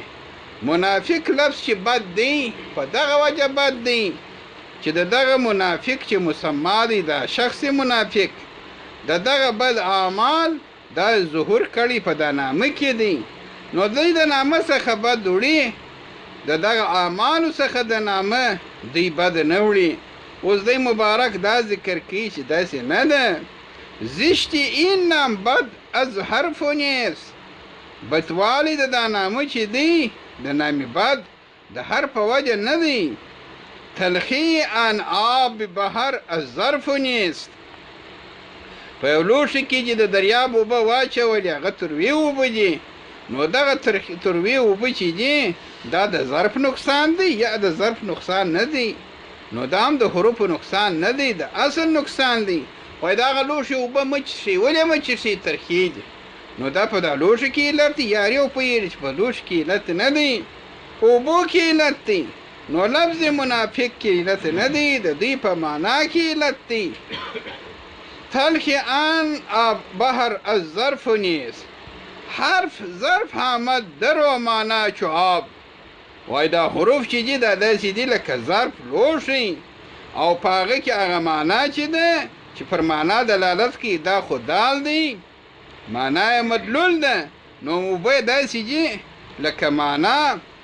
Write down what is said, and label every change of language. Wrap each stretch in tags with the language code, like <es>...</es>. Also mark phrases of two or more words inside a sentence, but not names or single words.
<ps>منافق لفظ چې بد دی په دغه وجه بد دی چې د دغه منافق چې مسما دی، دا شخص منافق، د دغه بد اعمال دا ظهور کړي په دا نامه کې دی. نو دوی د نامه څخه بد وړي، د دغه اعمالو څخه د نامه دوی بد نه وړي. اوس دی مبارک دا ذکر کوي چې داسې نه ده.</ps> <fa>زشتی این نام بد از حرف نیست.</fa> <ps>بدوالی د دا نامه چې دی د نامې بد د حرف په وجه نه دی،</ps> <fa>تلخی ان آب بحر از ظرف نیست.</fa> <ps>په یو لوښي کې چې د دریاب اوبه واچولې هغه تروې اوبه دي، نو دغه تروې اوبه چې دي دا د ظرف نقصان دی یا د ظرف نقصان نه دی، نو دا هم د حروفو نقصان نه دی، د اصل نقصان دی. وایي دغه لوښي اوبه مه څښئ. ولې مه څښئ؟ ترخې دي. نو دا په دا لوښي کې علت دی. یار یو پوهېږي چې په لوښي کې علت نه دی، په اوبو کې علت دی. نو لفظ منافق کې علت نه دی، د دوی په معنا کې علت دی.</ps> <fa>تلخ ان آب بحر از ظرف نیست. حرف ظرف آمد در و معنا چو آب.</fa> <ps>وای دا حروف چې دي دا داسې دي لکه ظرف لوښی، او په هغه کې هغه معنا چې ده چې پر معنا دلالت کوي دا خو دال دی، معنا یې مدلول ده. نو اوبه داسې دي لکه معنا.</ps>